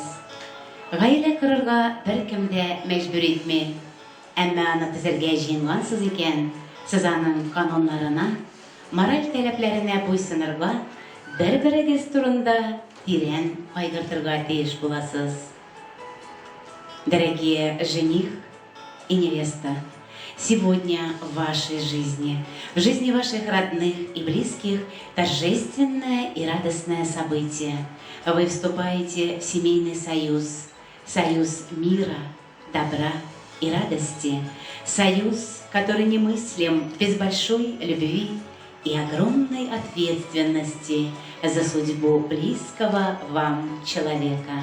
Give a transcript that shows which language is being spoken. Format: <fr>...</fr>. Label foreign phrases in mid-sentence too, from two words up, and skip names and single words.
<tt>Гаилә корырга беркем дә мәҗбүр итми. Әмма аны төзергә җыенгансыз икән, сез аның кануннарына, мораль таләпләренә буйсынырга, бер-берегез турында тирән кайгыртырга тиеш буласыз.</tt> <ru>Дорогие жених и невеста, сегодня в вашей жизни, в жизни ваших родных и близких, торжественное и радостное событие. Вы вступаете в семейный союз, союз мира, добра и радости, союз, который немыслим без большой любви и огромной ответственности за судьбу близкого вам человека.</ru>